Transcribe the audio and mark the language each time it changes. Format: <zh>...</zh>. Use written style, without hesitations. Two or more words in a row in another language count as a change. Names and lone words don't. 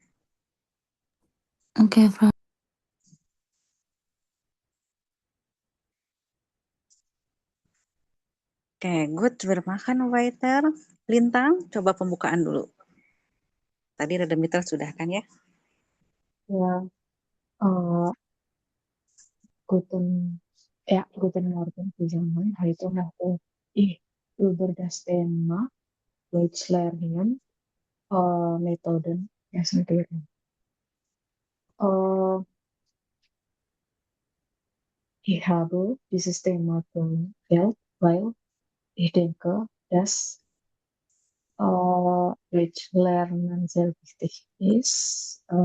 <id>Oke, Frau.</id> <en>Oke, good. Bermakan waiter.</en> <id>Lintang, coba pembukaan dulu. Tadi Redemitel sudah kan ya? Ya,</id> <de>guten Morgen zusammen. Heute möchte ich über das Thema Deutsch lernen, Methoden präsentieren. Ich habe dieses Thema gewählt, weil ich denke, dass Deutsch lernen sehr wichtig ist.</de>